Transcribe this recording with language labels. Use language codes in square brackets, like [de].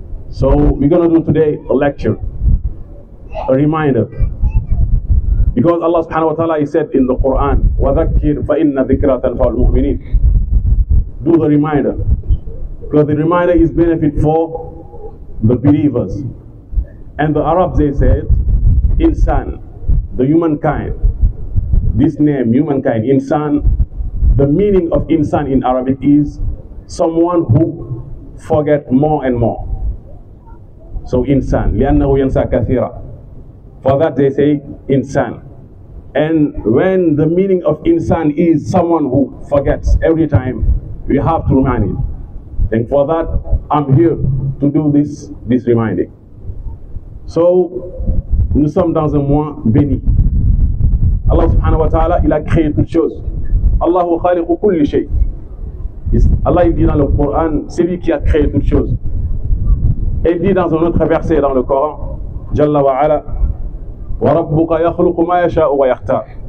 [en] So we're going to do today a lecture, a reminder. Because Allah subhanahu wa ta'ala, He said in the Quran, [ar] وَذَكِّرْ فَإِنَّ ذِكْرَةً تَنفَعُ الْمُؤْمِنِينَ. [en] Do the reminder. Because the reminder is benefit for the believers. And the Arabs, they said, insan, the humankind. This name, humankind, insan, the meaning of insan in Arabic is someone who forgets more and more. So insan, [ar] لأنه ينسى كثيرا. [en] For that they say insan. And when the meaning of insan is someone who forgets every time, we have to remind him. And for that, I'm here to do this reminding. [fr] So, nous sommes dans un mois béni. Allah subhanahu wa ta'ala, il a créé toutes choses. [ar] Allahu khaliqu kulli shay. [fr] Allah il dit dans le Coran, c'est lui qui a créé toutes choses. Et il dit dans un autre verset dans le Coran, Jalla wa ala, [ar] wa rabbuka yakhluqu ma yasha'u wa yakhtar.